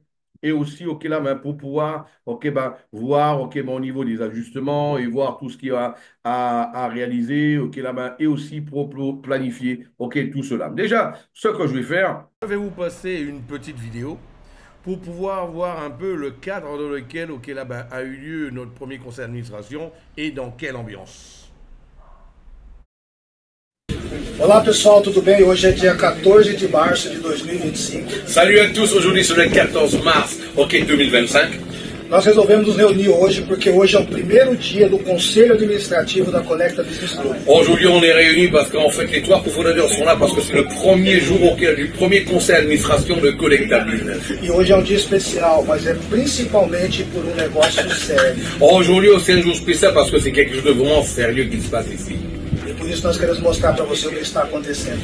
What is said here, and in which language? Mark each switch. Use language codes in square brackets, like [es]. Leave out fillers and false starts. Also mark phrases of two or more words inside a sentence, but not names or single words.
[fr] Et aussi, ok, là, ben, pour pouvoir, ok, ben, voir, ok, ben, au niveau des ajustements et voir tout ce qu'il y a à réaliser, ok, là, ben, et aussi pour planifier, ok, tout cela. Déjà, ce que je vais faire, je vais vous passer une petite vidéo pour pouvoir voir un peu le cadre dans lequel, ok, là, ben, a eu lieu notre premier conseil d'administration et dans quelle ambiance. [pt] Olá pessoal, tudo bem? Hoje é dia 14 de março de 2025. [fr] Salut à tous, aujourd'hui c'est le 14 mars, ok, 2025. [pt] Nós resolvemos nos reunir hoje porque hoje é o primeiro dia do Conselho Administrativo da Conecta Business Group. [fr] Aujourd'hui, on est réunis parce qu'en fait, les trois cofondateurs sont là parce que c'est le premier jour du premier conseil d'administration de Collecta Business. [pt] E hoje é um dia especial, mas é principalmente por um negócio sério. [fr] Aujourd'hui, c'est un jour spécial parce que c'est quelque chose de vraiment sérieux qui se passe ici. [pt] E por isso nós queremos mostrar para você o que está acontecendo.